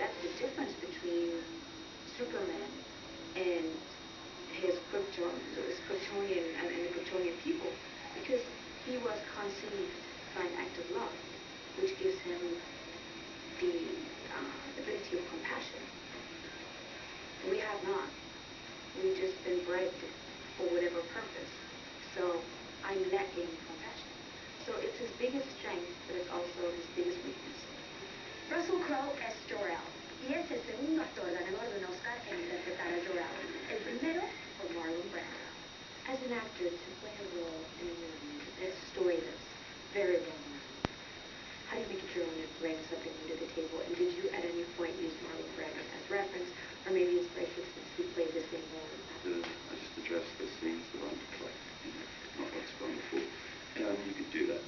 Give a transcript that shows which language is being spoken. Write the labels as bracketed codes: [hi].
[en] That's the difference between Superman and his Kryptonian and the Kryptonian people, because he was conceived by an act of love, which gives him the ability of compassion. We have not. We've just been bred for whatever purpose. So I'm lacking compassion. So it's his biggest strength, but it's also his biggest weakness. [es] Russell Crowe es Jor-El, y es el segundo actor ganador de un Oscar en interpretar a Jor-El. El primero por Marlon Brando. [en] As an actor, to play a role in a movie, it's a story that's very well known. How do you make it your own and bring something new to the table? And did you at any point use Marlon Brando as reference, or maybe inspiration since he played the same role in the past? I just addressed the scenes that I'm to play, not what's gone before. You could do that.